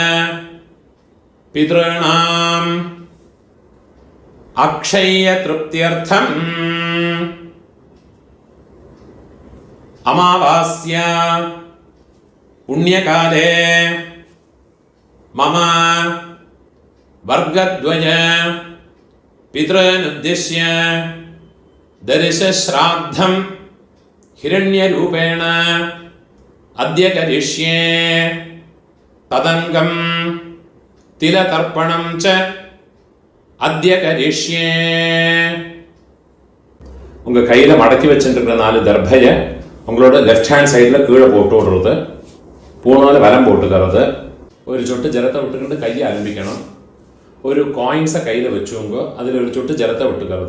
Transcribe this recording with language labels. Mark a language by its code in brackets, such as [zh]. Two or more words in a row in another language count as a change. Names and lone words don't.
[sa] പിതॄണാം അക്ഷയതൃപ്ത്യർത്ഥം അമാവാസ്യ പുണ്യകാലേ മമ വർഗദ്വയ പിതॄനുദ്ദിശ്യ ദർശശ്രാദ്ധം ഹിരണ്യരൂപേണ അദ്യ കരിഷ്യേ തദംഗം തിലതർപ്പണം ച അദ്യ കരിഷ്യേ. [ta] உங்க கையில மடக்கி வச்சுருக்கிற 4 தர்பைய உங்களோட [en] left hand [ta] சைடில் கீழே போட்டு விடுறது, பூணால வலம் போட்டுக்கிறது. ஒரு சொட்டு ஜலத்தை விட்டுக்கிட்டு கையை ஆரம்பிக்கணும். ஒரு காயின்ஸை கையில் வச்சுங்க, அதில் ஒரு சொட்டு ஜலத்தை விட்டுக்கிறது.